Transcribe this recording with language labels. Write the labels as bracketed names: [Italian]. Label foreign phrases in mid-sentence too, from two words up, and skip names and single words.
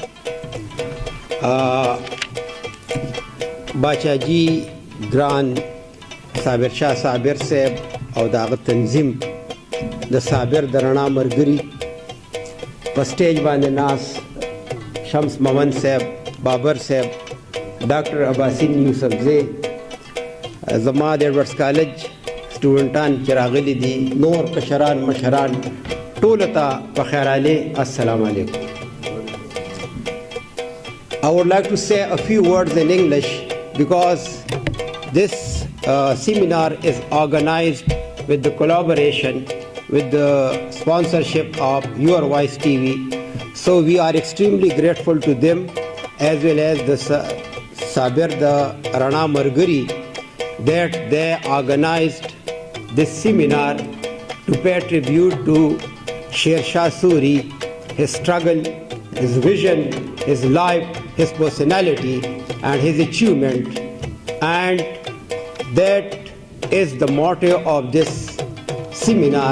[Pashto] باچاجي ګران صابر شاه صابر صاحب او داغه تنظیم د صابر د رڼا مرګري په سټیج باندې ناس شمس مومند صاحب، بابر صاحب، ډاکټر عباسین یوسفزی، زما د ایډورډز کالج سټوډنټان چې راغلي دي، نور کشران مشران، ټولو ته په خیرالی السلام علیکم. [English] I would like to say a few words in English because this seminar is organized with the collaboration with the sponsorship of Your Voice TV. So we are extremely grateful to them as well as the Sabir the Rana Margari that they organized this seminar to pay tribute to Shershah Suri, his struggle, his vision, his life, his personality and his achievement, and that is the motto of this seminar.